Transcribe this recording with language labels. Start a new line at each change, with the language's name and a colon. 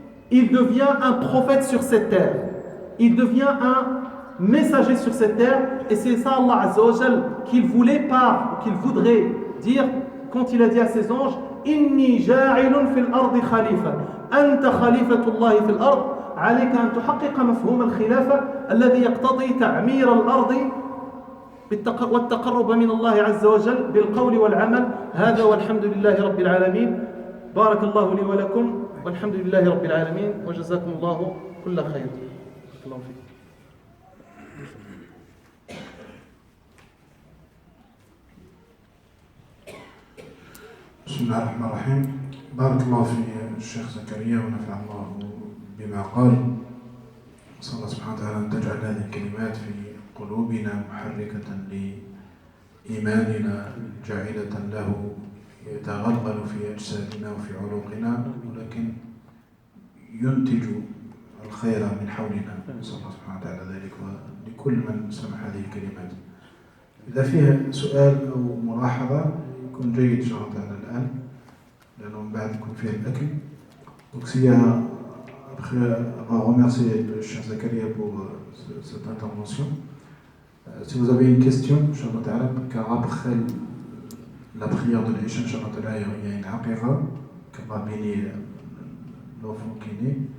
French: Il devient un prophète sur cette terre, il devient un messager sur cette terre, et c'est ça Allah Azza wa Jal qu'il voudrait dire quand il a dit à ses anges:
Arabic: Inni ja'ilun fil ardi khalifa anta khalifatullah fil ard عليك أن تحقق مفهوم الخلافة الذي يقتضي تعمير الأرض والتقرب من الله عز وجل بالقول والعمل. هذا والحمد لله رب العالمين. بارك الله لي ولكم والحمد لله رب العالمين وجزاكم الله كل خير. الله فيك. بسم الله الرحمن الرحيم. بارك الله في الشيخ زكريا ونفع الله بما قال. نسأل الله سبحانه وتعالى أن تجعل هذه الكلمات في قلوبنا محركة لإيماننا جاعلة له يتغلغل في أجسادنا وفي عروقنا، ولكن ينتج الخير من حولنا. نسأل الله سبحانه وتعالى ذلك ولكل من سمع هذه الكلمات. إذا فيها سؤال أو ملاحظة يكون جيد إن شاء الله تعالى الآن، لأنه من بعد يكون فيه الأكل.
French: Donc s'il y a, après avoir remercié le Cheikh Zakaria pour cette intervention, si vous avez une question, Inch'Allah ta'ala, car après la prière de l'Isha, Inch'Allah ta'ala, il y a une aqiqa, qui va bénir l'enfant qui est né.